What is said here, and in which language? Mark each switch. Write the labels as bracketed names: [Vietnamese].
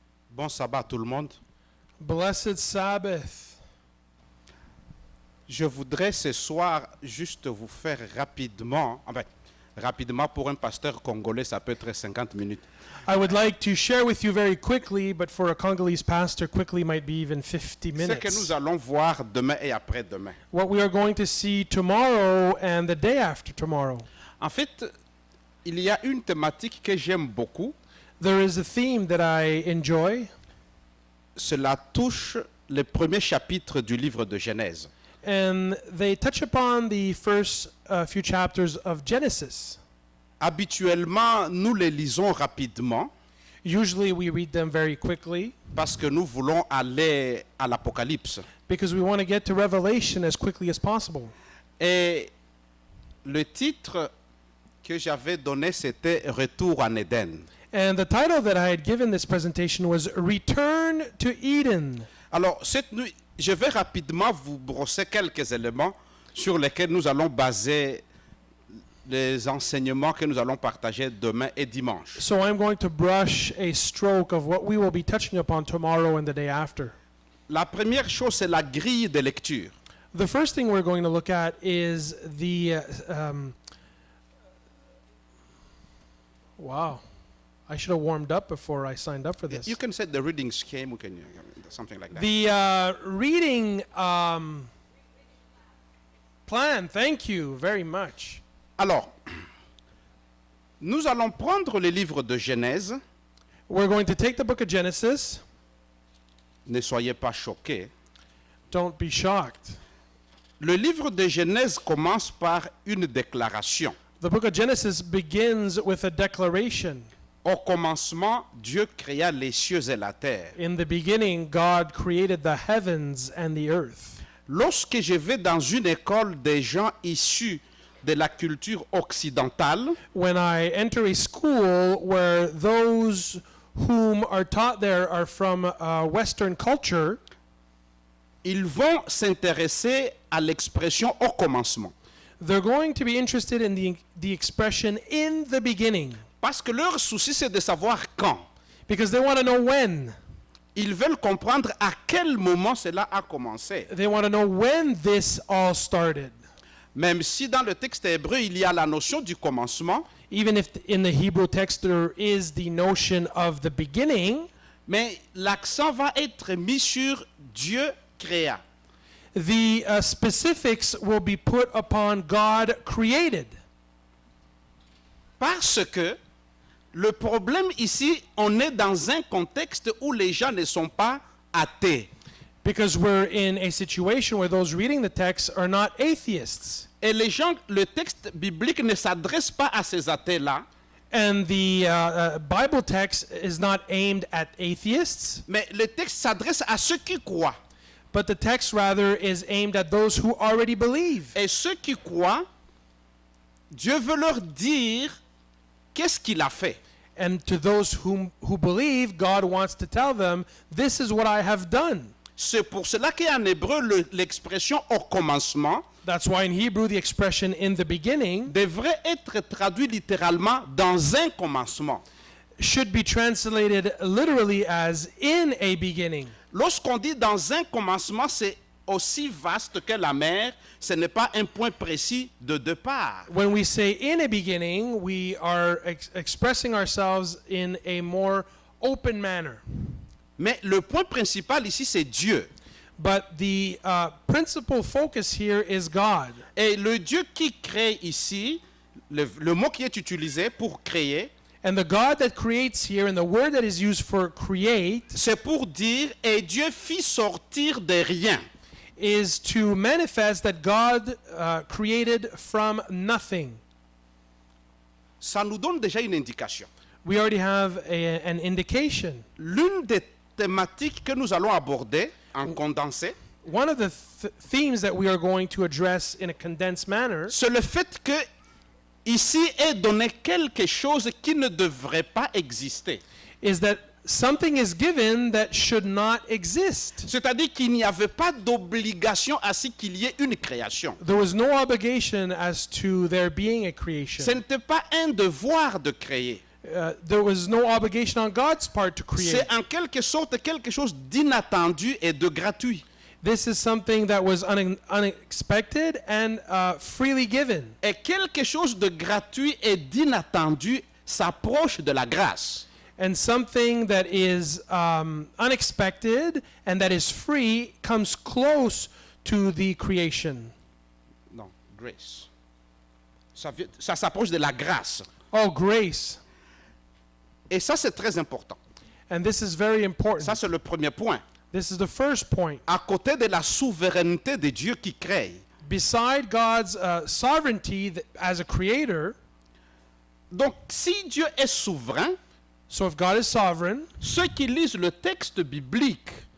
[French] Bon sabbat à tout le monde. [English] Blessed Sabbath. [French] Je voudrais ce soir juste vous faire rapidement, rapidement pour un pasteur congolais, ça peut être 50 minutes. [English] I would like to share with you very quickly, but for a Congolese pastor, quickly might be even 50 [French] Ce que [English] minutes. [French] nous allons voir demain et après-demain. [English] What we are going to see tomorrow and the day after tomorrow. [French] En fait, il y a une thématique que j'aime beaucoup. [English] There is a theme that I enjoy, [French] Cela touche le premier chapitre du livre de Genèse. [English] and they touch upon the first few chapters of Genesis. [French] Habituellement, nous les lisons rapidement [English] Usually we read them very quickly [French] parce que nous voulons aller à l'Apocalypse. [English] because we want to get to Revelation as quickly as possible. [French] Et le titre que j'avais donné, c'était Retour en Éden. [English] And the title that I had given this presentation was Return to Eden. [French] Alors, cette nuit, je vais rapidement vous brosser quelques éléments sur lesquels nous allons baser les enseignements que nous allons partager demain et dimanche. [English] So I'm going to brush a stroke of what we will be touching upon tomorrow and the day after. [French] La première chose, c'est la grille de lecture. [English] The first thing we're going to look at is the wow. I should have warmed up before I signed up for this. You can set the reading scheme, we can, something like that. The reading plan, thank you very much. [French] Alors, nous allons prendre le livre de Genèse. [English] We're going to take the book of Genesis. [French] Ne soyez pas choqués. [English] Don't be shocked. [French] Le livre de Genèse commence par une déclaration. [English] The book of Genesis begins with a declaration. [French] Au commencement, Dieu créa les cieux et la terre. [English] In the beginning, God created the heavens and the earth. [French] Lorsque je vais dans une école des gens issus de la culture occidentale, [English] When I enter a school where those whom are taught there are from Western culture, [French] ils vont s'intéresser à l'expression au commencement. [English] they're going to be interested in the expression in the beginning [French] Parce que leur souci, c'est de savoir quand. [English] because they want to know when. [French] Ils veulent comprendre à quel moment cela a commencé. [English] They want to know when this all started. [French] Même si dans le texte hébreu, il y a la notion du commencement, [English] Even if in the Hebrew text there is the notion of the beginning, [French] mais l'accent va être mis sur Dieu créa. [English] the specifics will be put upon God created. [French] Parce que le problème ici, on est dans un contexte où les gens ne sont pas athées. [English] Because we're in a situation where those reading the text are not atheists. [French] Et les gens, le texte biblique ne s'adresse pas à ces athées-là, [English] And the Bible text is not aimed at atheists, [French] mais le texte s'adresse à ceux qui croient. [English] but the text rather is aimed at those who already believe. [French] Et ceux qui croient, Dieu veut leur dire qu'est-ce qu'il a fait. [English] And to those who believe, God wants to tell them, this is what I have done. [French] C'est pour cela qu'en hébreu, l'expression au commencement [English] That's why in Hebrew the expression in the beginning [French] devrait être traduit littéralement dans un commencement. [English] should be translated literally as in a beginning. [French] Lorsqu'on dit dans un commencement, c'est aussi vaste que la mer, ce n'est pas un point précis de départ. [English] When we say in a beginning, we are expressing ourselves in a more open manner. [French] Mais le point principal ici, c'est Dieu. [English] But the principal focus here is God. [French] Et le Dieu qui crée ici, le mot qui est utilisé pour créer, [English] And the God that creates here, and the word that is used for create, [French] c'est pour dire « et Dieu fit sortir de rien ». [English] is to manifest that God created from nothing. [French] Ça nous donne déjà une indication. [English] We already have an indication. [French] L'une des thématiques que nous allons aborder en condensé, [English] One of the themes that we are going to address in a condensed manner [French] c'est le fait que ici est donné quelque chose qui ne devrait pas exister. [English] is that something is given that should not exist. [French] C'est-à-dire qu'il n'y avait pas d'obligation à ce qu'il y ait une création. [English] There was no obligation as to there being a creation. [French] Ce n'était pas un devoir de créer. [English] There was no obligation on God's part to create. [French] C'est en quelque sorte quelque chose d'inattendu et de gratuit. [English] This is something that was unexpected and freely given. [French] Et quelque chose de gratuit et d'inattendu s'approche de la grâce. [English] And something that is unexpected and that is free comes close to the creation. [French] Non, grace. Ça s'approche de la grâce. [English] Oh, grace. [French] Et ça, c'est très important. [English] And this is very important. [French] Ça, c'est le premier point. [English] This is the first point. [French] À côté de la souveraineté de Dieu qui crée, [English] Beside God's sovereignty as a creator, [French] donc si Dieu est souverain, [English] so if God is sovereign, [French] ceux qui lisent le texte biblique